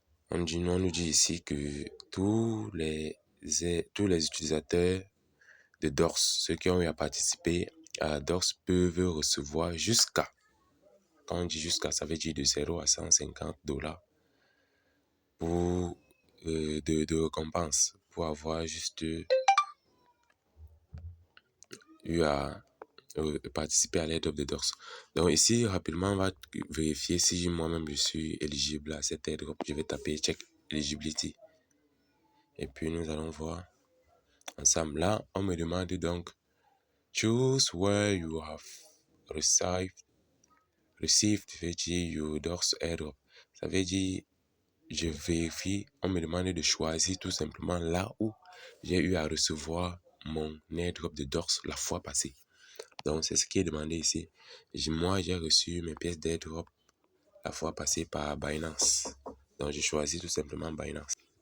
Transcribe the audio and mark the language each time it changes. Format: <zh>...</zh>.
<fr>On nous dit ici que tous les utilisateurs de DORS, ceux qui ont eu à participer à DORS, peuvent recevoir jusqu'à, quand on dit jusqu'à, ça veut dire de 0 à 150 $ pour de récompense pour avoir juste eu à participer à l'airdrop de DORS. Donc ici, rapidement, on va vérifier si moi-même je suis éligible à cet airdrop. Je vais taper</fr> <en>check eligibility.</en> <fr>Et puis nous allons voir ensemble. Là, on me demande donc</fr> <en>choose where you have received your DORS airdrop.</en> <fr>Ça veut dire je vérifie, on me demande de choisir tout simplement là où j'ai eu à recevoir mon airdrop de DORS la fois passée. Donc, c'est ce qui est demandé ici. Moi, j'ai reçu mes pièces d'airdrop la fois passée par Binance. Donc, j'ai choisi tout simplement Binance.</fr>